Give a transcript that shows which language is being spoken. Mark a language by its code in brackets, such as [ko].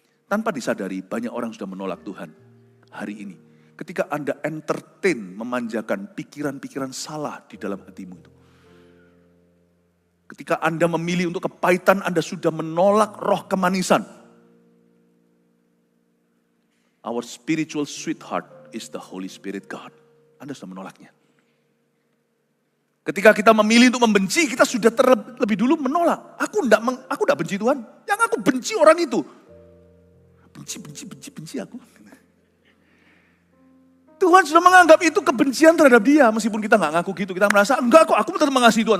[id] Tanpa disadari, banyak orang sudah menolak Tuhan hari ini. Ketika Anda entertain, memanjakan pikiran-pikiran salah di dalam hatimu itu. Ketika Anda memilih untuk kepahitan, Anda sudah menolak roh kemanisan. [en] Our spiritual sweetheart is the Holy Spirit God. [id] Anda sudah menolaknya. Ketika kita memilih untuk membenci, kita sudah terlebih dulu menolak. Aku enggak benci Tuhan. Yang aku benci orang itu. Benci aku. Tuhan sudah menganggap itu kebencian terhadap dia. Meskipun kita enggak ngaku gitu. Kita merasa, enggak kok aku tetap mengasihi Tuhan.